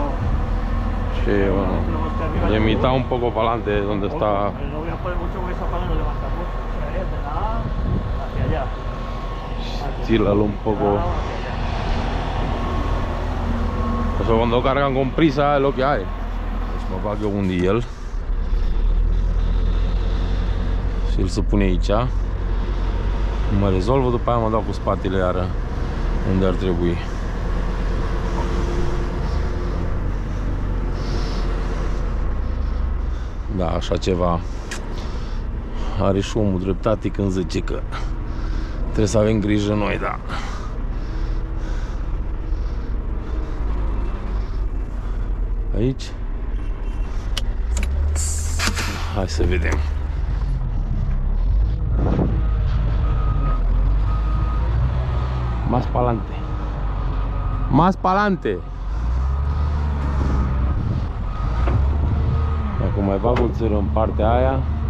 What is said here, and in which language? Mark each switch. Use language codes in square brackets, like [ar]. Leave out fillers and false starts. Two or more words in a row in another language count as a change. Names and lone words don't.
[es] Sí, bueno. Luego está arriba Y del en mitad todo. un poco para adelante, donde está. No voy a poner mucho porque esa pala no levanta mucho. O sea, es de la A hacia allá. Tíralo un poco. Eso cuando cargan con prisa es lo que hay. [ro] Deci mă bag eu unde e el. Și el se pune aici. Mă rezolvă, după aia mă dau cu spatele iară unde ar trebui. Da, așa ceva. Are și omul dreptate când zice că trebuie să avem grijă noi, da. Aici. Hai să vedem. [es] Más pa'lante. Más pa'lante. [ro] Acum mai bag o țără în partea aia.